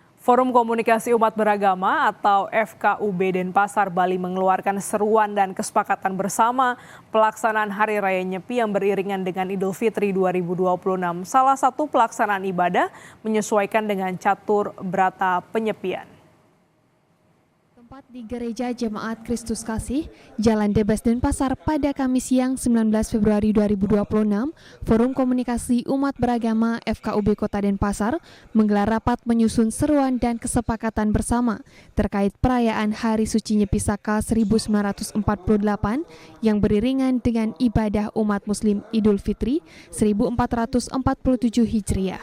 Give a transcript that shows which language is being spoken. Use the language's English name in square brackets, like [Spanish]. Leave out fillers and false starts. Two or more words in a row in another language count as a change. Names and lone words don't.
[Indonesian] Forum Komunikasi Umat Beragama atau FKUB Denpasar Bali mengeluarkan seruan dan kesepakatan bersama pelaksanaan Hari Raya Nyepi yang beriringan dengan Idul Fitri 2026. Salah satu pelaksanaan ibadah menyesuaikan dengan catur berata penyepian. Tempat di Gereja Jemaat Kristus Kasih, Jalan Debes Denpasar pada Kamis siang 19 Februari 2026, Forum Komunikasi Umat Beragama FKUB Kota Denpasar menggelar rapat menyusun seruan dan kesepakatan bersama terkait perayaan Hari Suci Nyepi Saka 1948 yang beriringan dengan ibadah umat Muslim Idul Fitri 1447 Hijriah.